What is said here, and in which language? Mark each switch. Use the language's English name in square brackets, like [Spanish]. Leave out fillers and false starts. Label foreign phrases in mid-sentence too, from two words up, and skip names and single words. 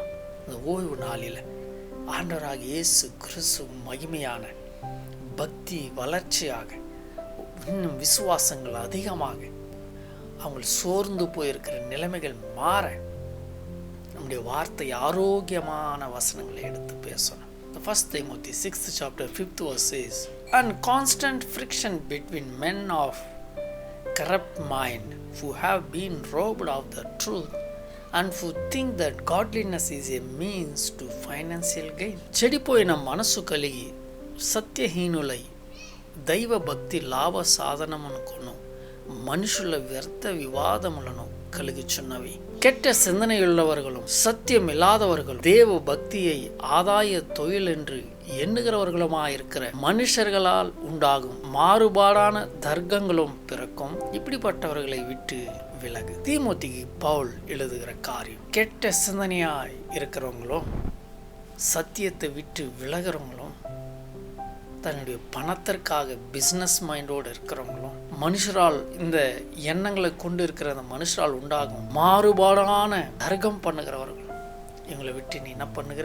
[Tamil] இந்த ஓய்வு நாளில் ஆண்டவராகிய இயேசு கிறிஸ்து மகிமையான பக்தி வளர்ச்சியாக, இன்னும் விசுவாசங்கள் அதிகமாக, அவங்க சோர்ந்து போயிருக்கிற நிலைமைகள் மாற நம்முடைய வார்த்தை ஆரோக்கியமான வசனங்களை எடுத்து பேசணும். [English] The first Timothy 6th chapter 5th verse says, "And constant friction between men of corrupt mind, who have been robbed of the truth, and who think that godliness is a means to financial gain." [Telugu] చెడిపోయిన మనసు కలిగి సత్యహీనులై దైవ భక్తి లాభ సాధనమునకును మనుషుల వ్యర్థ వివాదములను కలిగిచున్నవి. [Tamil] கெட்ட சிந்தனையுள்ளவர்களும் சத்தியமில்லாதவர்களும் தேவ பக்தியை ஆதாய தொழில் என்று எண்ணுகிறவர்களுமாயிருக்கிற மனுஷர்களால் உண்டாகும் மாறுபாடான தர்க்கங்களும் பிறக்கும். இப்படிப்பட்டவர்களை விட்டு விலகு. தீமோத்திக்கு பவுல் எழுதுகிற காரியம், கெட்ட சிந்தனையாய் இருக்கிறவங்களும் சத்தியத்தை விட்டு விலகிறவங்களும், தன்னுடைய பணத்திற்காக [English] business mind [Tamil] இருக்கிறவங்களும், மனுஷரால் இந்த எண்ணங்களை கொண்டு இருக்கிற அந்த மனுஷரால் உண்டாகும் மாறுபாடான தர்க்கம் பண்ணுகிறவர்கள், இவங்களை விட்டு நீ என்ன பண்ணுகிற?